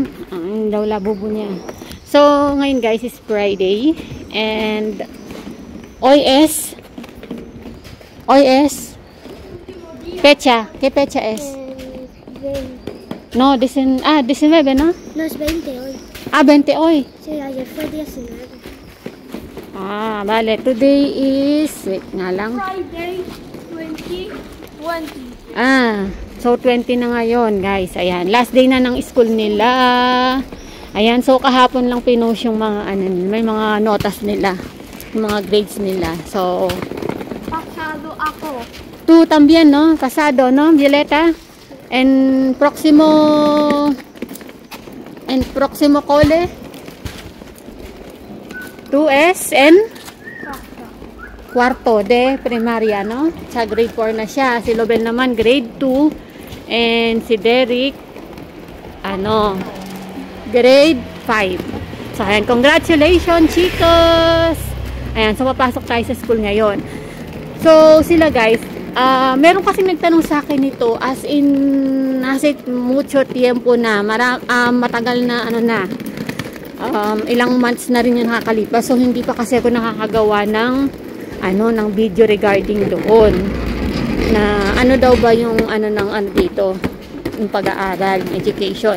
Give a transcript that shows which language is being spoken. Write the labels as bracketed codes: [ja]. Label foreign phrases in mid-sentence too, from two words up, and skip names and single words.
[tl] Ang daw labubo niya. So ngayon guys [en] is Friday and [tl] OS fecha, [es] ¿qué fecha es? No, 19, ¿no? No, es 20 hoy. 20 hoy. Sí, ayer fue 19. Vale, [en] today is, wait [tl] nga lang. [en] Friday, 2020. [tl] So 20 na ngayon guys. Ayan, last day na ng school nila. Ayan, so kahapon lang pinost yung mga may mga notas nila, yung mga grades nila. So Pasado ako. [es] tú también, no? Pasado, no, Violeta? En próximo cole. Tú es en cuarto de primaria, no? [tl] Sa grade 4 na siya. Si Lobel naman grade 2 and si Derek grade 5. So ayan, congratulations chicos. Ayan, so papasok tayo sa school ngayon. So sila guys, meron kasi nagtanong sa akin nito [en] as in [es] mucho tiempo [tl] na, matagal na ilang months na rin yung nakakalipas. So hindi pa kasi ako nakakagawa ng video regarding doon na daw ba yung dito yung pag-aaral, education.